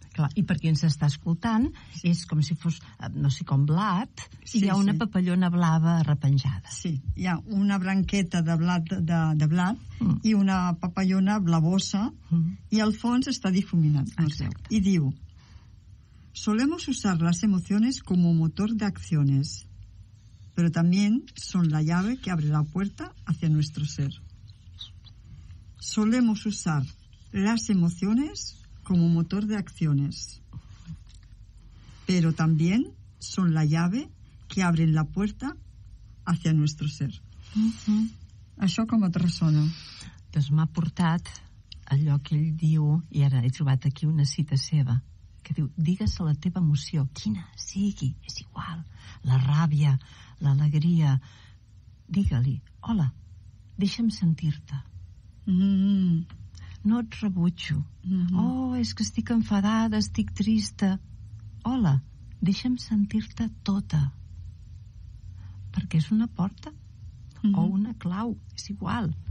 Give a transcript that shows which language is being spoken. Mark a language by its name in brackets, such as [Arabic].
[Catalan] Clar, i per qui ens està escoltant, és com si fos, no sé, com blat, i hi ha una papallona blava arrepenjada. Sí, hi ha una branqueta de blat, de blat i una papallona blavosa, i al fons està difuminat. Exacte. I diu... [Spanish] Solemos usar las emociones como motor de acciones, pero también son la llave que abre la puerta hacia nuestro ser. Solemos usar las emociones como motor de acciones, pero también son la llave que abre la puerta hacia nuestro ser. [Catalan] Això com et ressona? Doncs m'ha portat allò que ell diu, i ara he trobat aquí una cita seva, que diu, digues la teva emoció, quina sigui, és igual, la ràbia, l'alegria, digue-li, hola, deixa'm sentir-te, no et rebutjo, oh, és que estic enfadada, estic trista, hola, deixa'm sentir-te tota, perquè és una porta o una clau, és igual.